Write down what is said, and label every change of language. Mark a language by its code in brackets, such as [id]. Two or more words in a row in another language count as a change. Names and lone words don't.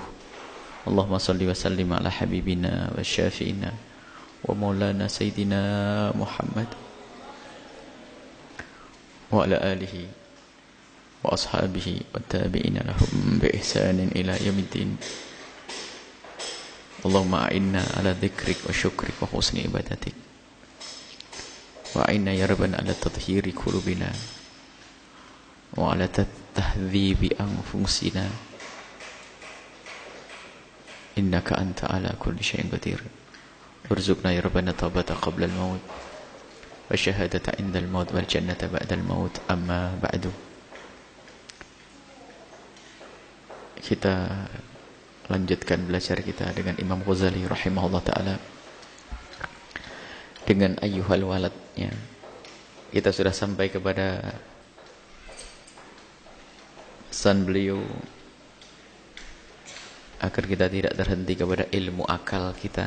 [ar] اللهم صل وسلم على حبيبنا وشفيعنا ومولانا سيدنا محمد وعلى آله وأصحابه وتابعين لهم بإحسان إلى يوم الدين. اللهم أعنا على ذكرك وشكرك وحسن عبادتك. وأعنا يا ربنا على تطهير قلوبنا وعلى تهذيب أنفسنا. إنك أنت على كل شيء قدير. وارزقنا يا ربنا توبة قبل الموت وشهادة عند الموت والجنة بعد الموت. أما بعد. [id] Kita lanjutkan belajar kita dengan Imam Ghazali [ar] رحمه الله تعالى, [id] dengan ayyuhal waladnya. Kita sudah sampai kepada pesan beliau agar kita tidak terhenti kepada ilmu akal kita.